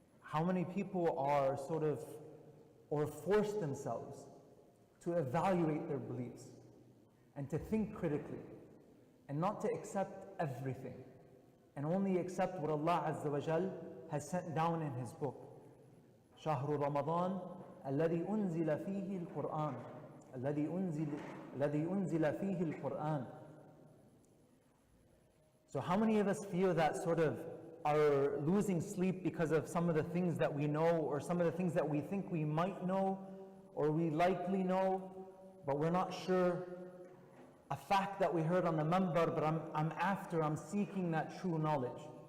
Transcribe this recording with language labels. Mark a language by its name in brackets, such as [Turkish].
[English] How many people are or force themselves to evaluate their beliefs and to think critically and not to accept everything and only accept what Allah Azza wa Jal has sent down in His book. [Arabic] شهر رمضان الذي أنزل فيه القرآن الذي أنزل فيه القرآن. [English] So how many of us feel that are losing sleep because of some of the things that we know, or some of the things that we think we might know or we likely know, but we're not sure? A fact that we heard on the minbar, but I'm seeking that true knowledge.